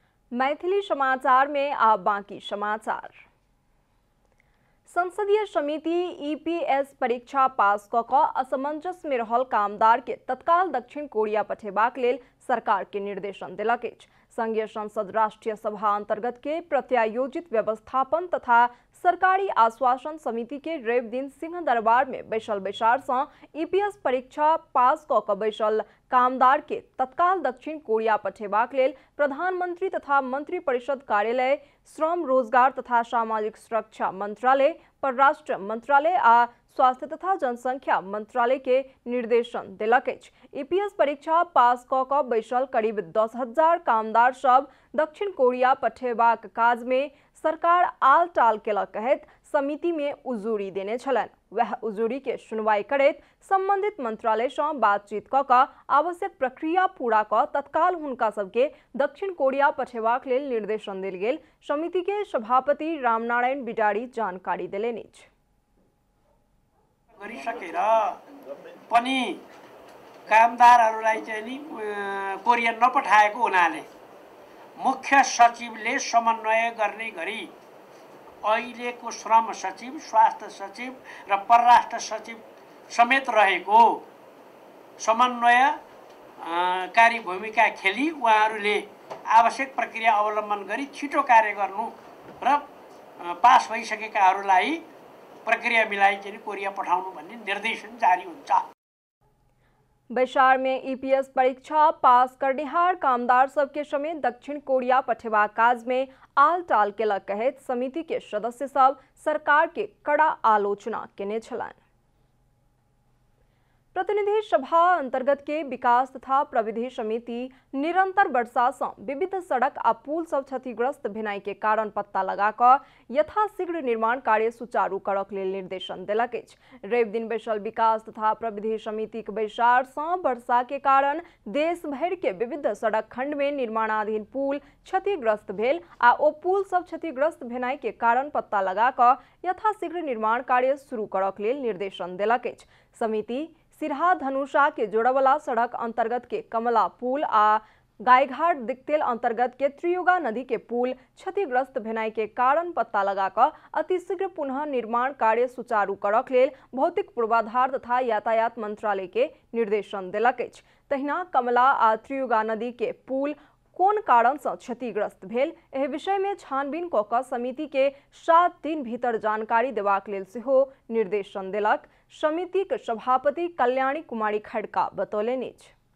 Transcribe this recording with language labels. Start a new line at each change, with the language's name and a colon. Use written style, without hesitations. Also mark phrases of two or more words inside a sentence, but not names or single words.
Maithili: मैथिली समाचार में आप बाकी समाचार। संसदीय समिति ईपीएस परीक्षा पास कऽ असमंजस में रहल कामदार के तत्काल दक्षिण कोरिया पठेबाक लेल सरकार के निर्देशन देलक अछि। संघीय संसद राष्ट्रीय सभा अंतर्गत के प्रत्यायोजित व्यवस्थापन तथा सरकारी आश्वासन समिति के रवि दिन सिंह दरबार में बैसल बैसार से ईपीएस परीक्षा पास कऽ बैसल कामदार के तत्काल दक्षिण कोरिया पठेबाक लेल प्रधानमंत्री तथा मंत्री परिषद कार्यालय, श्रम रोजगार तथा सामाजिक सुरक्षा मंत्रालय, परराष्ट्र मंत्रालय आ स्वास्थ्य तथा जनसंख्या मंत्रालय के निर्देशन देलक अछि। ईपीएस परीक्षा पास कऽ बैसल करीब 10,000 कामदार सब दक्षिण कोरिया पठेबाक काज में सरकार आल टाल केलक कहैत समिति में उजूरी देने छलनि। वह उजूरी के सुनवाई करैत संबंधित मंत्रालय से बातचीत कऽ आवश्यक प्रक्रिया पूरा कऽ तत्काल हुनका सबके दक्षिण कोरिया पठेबाक लेल निर्देशन देल गेल समिति के सभापति रामनारायण बिडारी जानकारी देलनि अछि।
Nepali: गरिसकेर पनि कामदारहरूलाई चाहिँ नि कोरिया नपठाएको हुनाले मुख्य सचिवले समन्वय गर्ने गरी अहिलेको श्रम सचिव, स्वास्थ्य सचिव र परराष्ट्र सचिव समेत रहेको समन्वयकारी भूमिका खेली उहाँहरूले आवश्यक प्रक्रिया अवलम्बन गरी छिटो कार्य गर्नु र पास भइसकेकाहरूलाई प्रक्रिया मिलाई चाहिँ कोरिया पठाउनु भन्ने निर्देशन जारी हुन्छ।
Maithili: बैसार में ईपीएस परीक्षा पास करनिहार कामदार सबके समेत दक्षिण कोरिया पठेबा काज में आल टाल केलक कहैत समिति के सदस्य सब सरकार के कड़ा आलोचना केने छलनि। प्रतिनिधि सभा अंतर्गत के विकास तथा प्रविधि समिति निरंतर वर्षा से विविध सड़क आ पुल सब क्षतिग्रस्त भेनाई के कारण पत्ता लगाकर यथाशीघ्र निर्माण कार्य सुचारू करक लेल निर्देशन देलक अछि। रवि दिन बैसल विकास तथा प्रविधि समिति के बैसार से वर्षा के कारण देश भर के विविध सड़क खंड में निर्माणाधीन पुल क्षतिग्रस्त भेल आ ओ पुल सब क्षतिग्रस्त भेनाई के कारण पत्ता लगाकर यथाशीघ्र निर्माण कार्य शुरू करक लेल निर्देशन देलक अछि। समिति सिरहा धनुषा के जोड़वाला सड़क अंतर्गत के कमला पुल आ गायघाट दिक्तेल अंतर्गत के त्रियुगा नदी के पुल क्षतिग्रस्त भेनाई के कारण पत्ता लगाकर अतिशीघ्र पुनः निर्माण कार्य सुचारू करक लेल भौतिक पूर्वाधार तथा यातायात मंत्रालय के निर्देशन देलक अछि। तहिना कमला आ त्रियुगा नदी के पुल कोन कारण से क्षतिग्रस्त भेल एहि विषय में छानबीन कऽ समिति के 7 दिन भीतर जानकारी देबाक लेल सेहो निर्देशन देलक। समिति के सभापति कल्याणी कुमारी खड़का बतौलनि अछि।